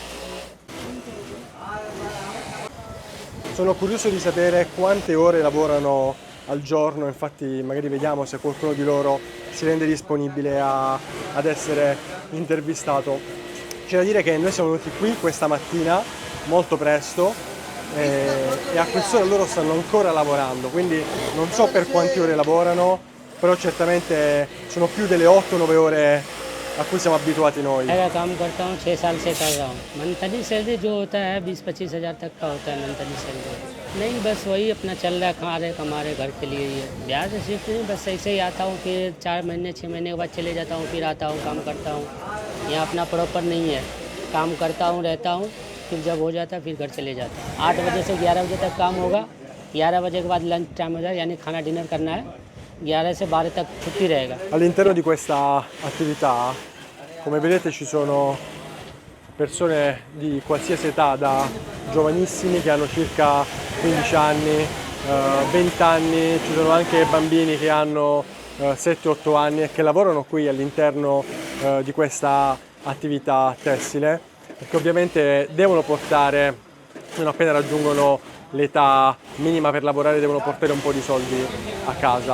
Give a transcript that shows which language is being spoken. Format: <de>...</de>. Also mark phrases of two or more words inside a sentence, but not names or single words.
<it>Sono curioso di sapere quante ore lavorano al giorno, infatti magari vediamo se qualcuno di loro si rende disponibile ad essere intervistato. C'è da dire che noi siamo venuti qui questa mattina molto presto e a quest'ora loro stanno ancora lavorando, quindi non so per quante ore lavorano, però certamente sono più delle 8-9 ore a cui siamo abituati noi.</it> <hi>काम करता हूँ 6 साल से कर रहा हूँ।</hi> <en>monthly salary</en> <hi>जो होता है 20-25 हज़ार तक का होता है</hi> <en>monthly salary.</en> <hi>नहीं बस वही अपना चल रहा है, खा रहे कमा रहे घर के लिए ही है। ब्याज शिफ्ट नहीं, बस ऐसे ही आता हूँ, फिर 4 महीने 6 महीने के बाद चले जाता हूँ, फिर आता हूँ काम करता हूँ। यहाँ अपना प्रॉपर नहीं है, काम करता हूँ रहता हूँ, फिर जब हो जाता है फिर घर चले जाता हूँ। 8 बजे से 11 बजे तक काम होगा, 11 बजे के बाद</hi> <en>lunch time</en> <hi>हो जाए, यानी खाना डिनर करना है, 11 से 12 तक छुट्टी रहेगा।</hi> <it>All'interno di questa attività, come vedete, ci sono persone di qualsiasi età, da giovanissimi che hanno circa 15 anni, 20 anni, ci sono anche bambini che hanno 7-8 anni e che lavorano qui all'interno di questa attività tessile, perché ovviamente devono portare, non appena raggiungono l'età minima per lavorare, devono portare un po' di soldi a casa.</it>